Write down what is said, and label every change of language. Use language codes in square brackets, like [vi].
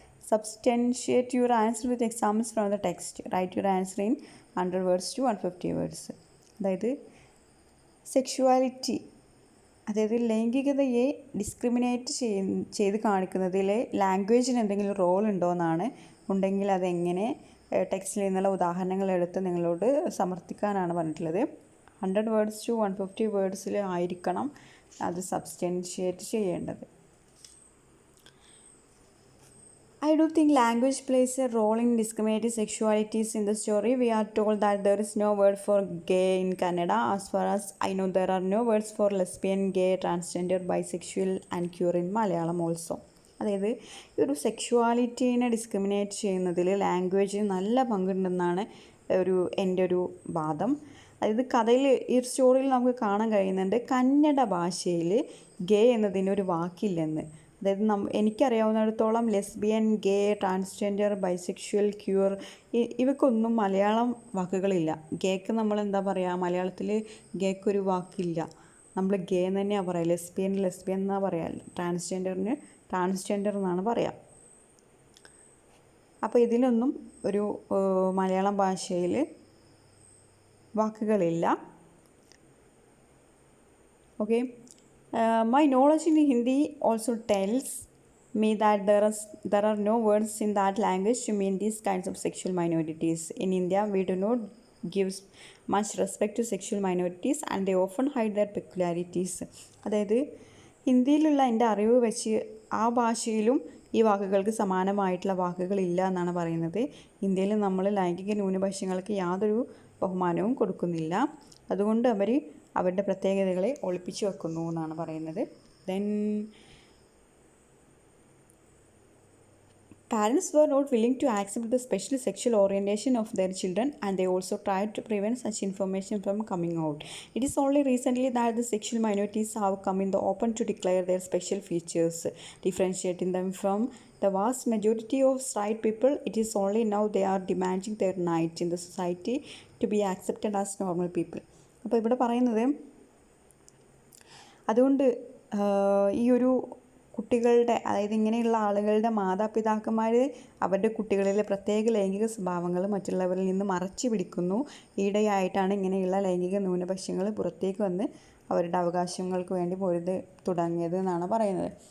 [en] Substantiate your answer with examples from the text. Write your answer in 100 words to 150 words. [ml] അതായത് sexuality, അതായത് ലൈംഗികതയെ discriminate ചെയ്ത് കാണിക്കുന്നതിൽ ലാംഗ്വേജിന് എന്തെങ്കിലും role ഉണ്ടോ എന്നാണ്. ഉണ്ടെങ്കിൽ അതെങ്ങനെ ടെക്സ്റ്റിൽ നിന്നുള്ള ഉദാഹരണങ്ങൾ എടുത്ത് നിങ്ങളോട് സമർത്ഥിക്കാനാണ് പറഞ്ഞിട്ടുള്ളത്. 100 words to 150 wordsൽ ആയിരിക്കണം അത് സബ്സ്റ്റൻഷിയേറ്റ് ചെയ്യേണ്ടത്. [en] I do think language plays a role in discriminating sexualities. In the story, we are told that there is no word for gay in Canada. As far as I know, there are no words for lesbian, gay, transgender, bisexual and queer in Malayalam also. [ml] അതായത് ഈ ഒരു സെക്ഷുവാലിറ്റീനെ discriminate ചെയ്യുന്നതിൽ ലാംഗ്വേജിന് നല്ല പങ്കുണ്ടെന്നാണ് എൻ്റെ ഒരു വാദം. അതായത് കഥയിൽ ഈ സ്റ്റോറിയിൽ നമുക്ക് കാണാൻ കഴിയുന്നുണ്ട് കന്നഡ ഭാഷയിൽ ഗേ എന്നതിനൊരു വാക്കില്ലെന്ന്. അതായത് എനിക്കറിയാവുന്നിടത്തോളം ലെസ്ബിയൻ, ഗേ, ട്രാൻസ്ജെൻഡർ, ബൈസെക്ഷുവൽ, ക്യൂർ ഇവയ്ക്കൊന്നും മലയാളം വാക്കുകളില്ല. ഗേക്ക് നമ്മൾ എന്താ പറയുക, മലയാളത്തിൽ ഗേക്കൊരു വാക്കില്ല, നമ്മൾ ഗേ എന്ന് തന്നെയാണ് പറയുക. ലെസ്ബിയൻ എന്നാണ് പറയുക, ട്രാൻസ്ജെൻഡറിന് ട്രാൻസ്ജെൻഡർ എന്നാണ് പറയുക. അപ്പോൾ ഇതിനൊന്നും ഒരു മലയാളം ഭാഷയിൽ വാക്കുകളില്ല. Okay. [en] My knowledge in Hindi also tells me that there are no words in that language to mean these kinds of sexual minorities. In India, we do not give much respect to sexual minorities and they often hide their peculiarities. [ml] അതായത് ഹിന്ദിയിലുള്ള എൻ്റെ അറിവ് വെച്ച് ആ ഭാഷയിലും ഈ വാക്കുകൾക്ക് സമാനമായിട്ടുള്ള വാക്കുകളില്ല എന്നാണ് പറയുന്നത്. ഇന്ത്യയിൽ നമ്മൾ ലൈംഗിക ന്യൂനപക്ഷങ്ങൾക്ക് യാതൊരു ബഹുമാനവും കൊടുക്കുന്നില്ല. അതുകൊണ്ട് അവരുടെ പ്രത്യേകതകളെ ഒളിപ്പിച്ചു വെക്കുന്നു എന്നാണ് പറയുന്നത്. [en] Then parents were not willing to accept the special sexual orientation of their children and they also tried to prevent such information from coming out. It is only recently that the sexual minorities have come in the open to declare their special features, differentiating them from the vast majority of straight people. It is only now they are demanding their right in the society to be accepted as normal people. [ml] അപ്പോൾ ഇവിടെ പറയുന്നത് അതുകൊണ്ട് ഈ ഒരു കുട്ടികളുടെ, അതായത് ഇങ്ങനെയുള്ള ആളുകളുടെ മാതാപിതാക്കന്മാർ അവരുടെ കുട്ടികളിലെ പ്രത്യേക ലൈംഗിക സ്വഭാവങ്ങൾ മറ്റുള്ളവരിൽ നിന്ന് മറച്ചു പിടിക്കുന്നു. ഈയിടെയായിട്ടാണ് ഇങ്ങനെയുള്ള ലൈംഗിക ന്യൂനപക്ഷങ്ങൾ പുറത്തേക്ക് വന്ന് അവരുടെ അവകാശങ്ങൾക്ക് വേണ്ടി പൊരുതി തുടങ്ങിയത് എന്നാണ് പറയുന്നത്.